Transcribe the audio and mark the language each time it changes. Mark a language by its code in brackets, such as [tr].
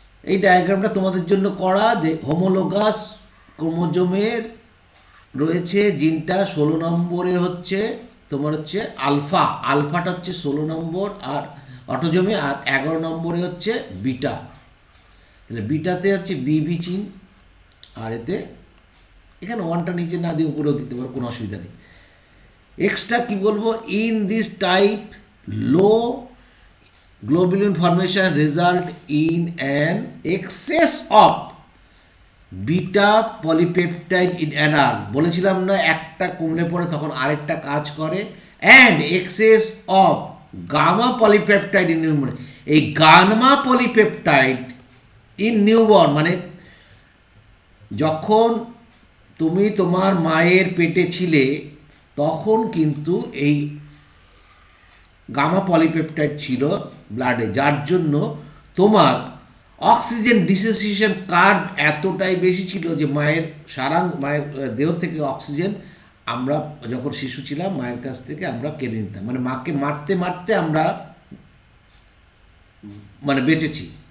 [bn] এই ডায়াগ্রামটা তোমাদের জন্য করা, যে হোমোলোগাস ক্রোমোজোমের রয়েছে জিনটা 16 নম্বরে হচ্ছে তোমার হচ্ছে আলফা, আলফাটা হচ্ছে 16 নম্বর আর অটোজোমে, আর 11 নম্বরে হচ্ছে বিটা। তাহলে বিটাতে হচ্ছে বিবি জিন, আর এতে এখানে 1টা নিচে না দিয়ে উপরেও দিতে পারো, কোনো অসুবিধা নেই। এক্সট্রা কি বলবো, [en] In this type low globulin formation result in an excess of beta polypeptide in adult। [bn] বলেছিলাম না, একটা কমলে পড়ে তখন আরেকটা কাজ করে। [en] and excess of gamma polypeptide in newborn। [bn] এই গামা পলিপেপটাইড ইন নিউবর্ন মানে যখন তুমি তোমার মায়ের পেটে ছিলে তখন কিন্তু এই গামা পলিপেপটাইড ছিল ব্লাডে, যার জন্য তোমার অক্সিজেন ডিসোসিয়েশন কার্ভ এতটাই বেশি ছিল যে মায়ের দেহ থেকে অক্সিজেন আমরা যখন শিশু ছিলাম মায়ের কাছ থেকে আমরা কেড়ে নিতাম, মানে মাকে মারতে মারতে আমরা মানে বেঁচেছি।